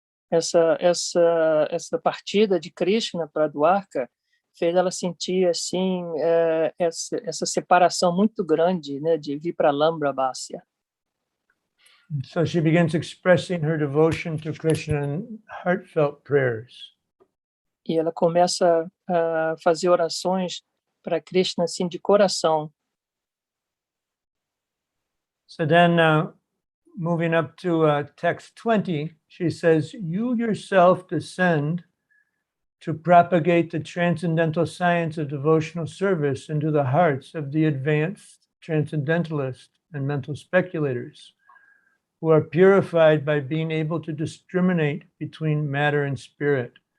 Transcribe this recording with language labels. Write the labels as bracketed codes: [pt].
[pt] Essa partida de Krishna para Dwarka fez ela sentir assim essa separação muito grande, né, de Vipralambha Bhasya. [en] So she begins expressing her devotion to Krishna in heartfelt prayers. [pt] E ela começa a fazer orações para Krishna assim de coração. [en] So then moving up to text 20, she says, you yourself descend to propagate the transcendental science of devotional service into the hearts of the advanced transcendentalists and mental speculators who are purified by being able to discriminate between matter and spirit.